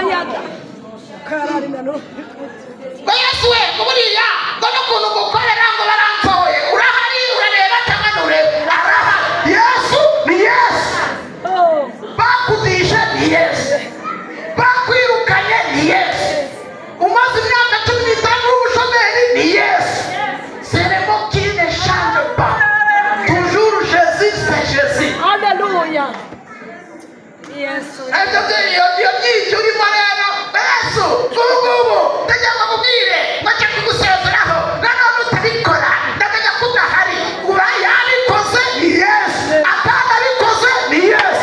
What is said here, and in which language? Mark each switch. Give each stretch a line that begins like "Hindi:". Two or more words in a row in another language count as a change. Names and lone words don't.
Kinyarwanda: Yesu we buriya ngo n'ukuntu gukorera ngo baransohoye urahari urareba cyangwa ntureba arahari. Yesu ni Yesu. Bakudishe ni Yesu, bakwirukanye ni Yesu, umaze imyaka 15 w'ubushomeri ni Yesu.
French: C'est le mot qui ne change pas. Toujours Jésus, c'est Jésus. Alléluia.
Kinyarwanda: Yesu. Iyo myinshi urimo rero Yesu ubu ndajya kubwire bajya kugusezeraho nanone utabikora ndamenya ko udahari. Uba yabikoze ni Yesu, atanabikoze ni Yesu.